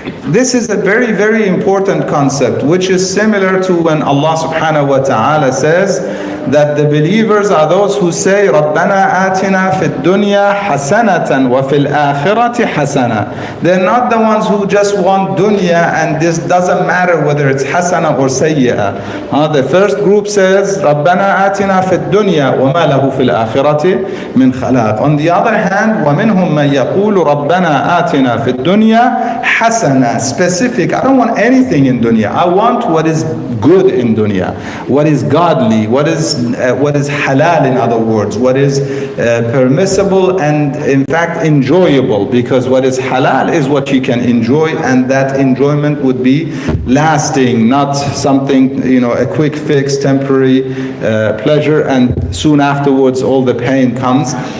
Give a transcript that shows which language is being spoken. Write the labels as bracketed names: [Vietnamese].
[English] This is a very, very important concept, which is similar to when Allah subhanahu wa ta'ala says that the believers are those who say, [Arabic] رَبَّنَا آتِنَا فِي الدُّنْيَا حَسَنَةً وَفِي الْآخِرَةِ حَسَنَةً. [English] They're not the ones who just want dunya and this doesn't matter whether it's hasana or sayyi'ah. The first group says, [Arabic] رَبَّنَا آتِنَا فِي الدُّنْيا وَمَا لَهُ فِي الْآخِرَةِ مِنْ خَلَاقٍ. [English] On the other hand, [Arabic] وَمِنْهُمْ مَنْ يَقُولُ رَبَّنَا آتِنَا فِي الدُّنْيا حَسَنَةً. [English] Specific. I don't want anything in dunya. I want what is good in dunya, what is godly, what is halal, in other words, what is permissible and in fact enjoyable, because what is halal is what you can enjoy, and that enjoyment would be lasting, not something, a quick fix, temporary pleasure, and soon afterwards all the pain comes.